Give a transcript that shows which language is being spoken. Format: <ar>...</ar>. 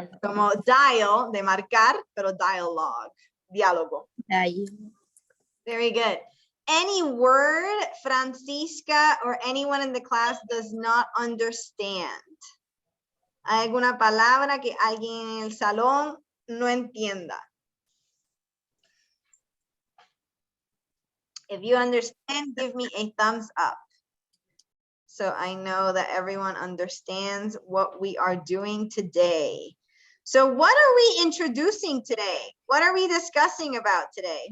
<es>Como dial, de marcar, pero diálogo.</es> <en>Very good. Any word Francisca or anyone in the class does not understand.</en> <es>¿Hay alguna palabra que alguien en el salón no entienda?</es> <en>If you understand, give me a thumbs up. So I know that everyone understands what we are doing today. So what are we introducing today? What are we discussing about today?</en>